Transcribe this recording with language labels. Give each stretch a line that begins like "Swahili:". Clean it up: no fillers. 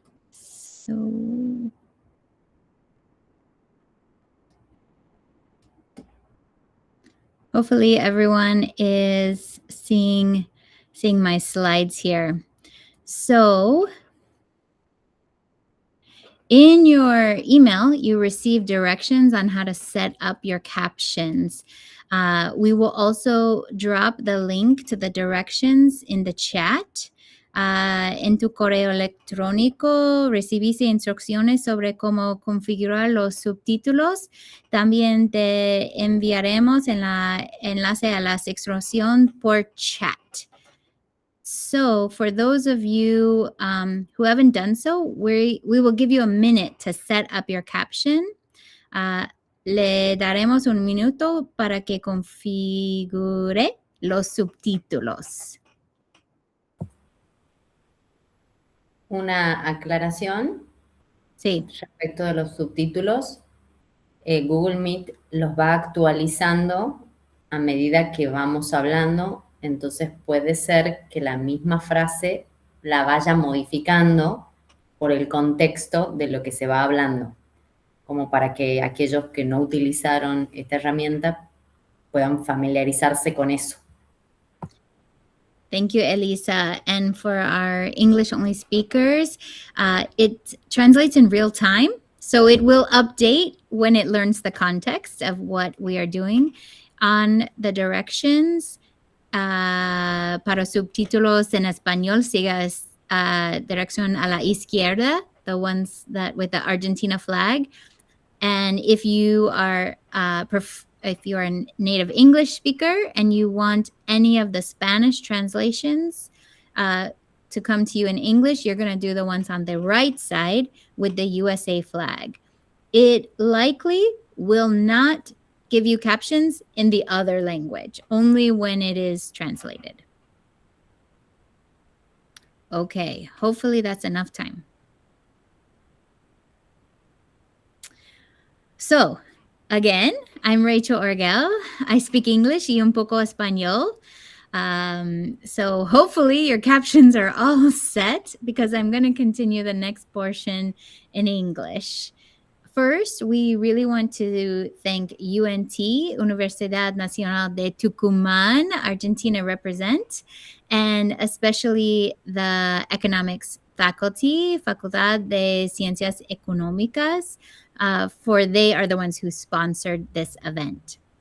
English: So hopefully everyone is seeing my slides here. So in your email, you receive directions on how to set up your captions. We will also drop the link to the directions in the chat.
Spanish: En tu correo electrónico recibiste instrucciones sobre cómo configurar los subtítulos. También te enviaremos enlace a la sección por chat.
English: So for those of you who haven't done so, we will give you a minute to set up your caption.
Spanish: Le daremos un minuto para que configure los subtítulos. Una aclaración. Sí. Respecto de los subtítulos, Google Meet los va actualizando a medida que vamos hablando, entonces puede ser que la misma frase la vaya modificando por el contexto de lo que se va hablando, como para que aquellos que no utilizaron esta herramienta puedan familiarizarse con eso.
English: Thank you, Elisa. And for our English-only speakers, it translates in real time. So it will update when it learns the context of what we are doing. On the directions, para subtítulos en español, sigas dirección a la izquierda, the ones that with the Argentina flag. And if you are if you are a native English speaker and you want any of the Spanish translations to come to you in English, you're going to do the ones on the right side with the USA flag. It likely will not give you captions in the other language, only when it is translated. Okay, hopefully that's enough time. So, again, I'm Rachel Orgel. I speak English y un poco español. So hopefully your captions are all set because I'm going to continue the next portion in English. First, we really want to thank UNT, Universidad Nacional de Tucumán, Argentina represent, and especially the economics faculty, Facultad de Ciencias Económicas, for they are the ones who sponsored this event.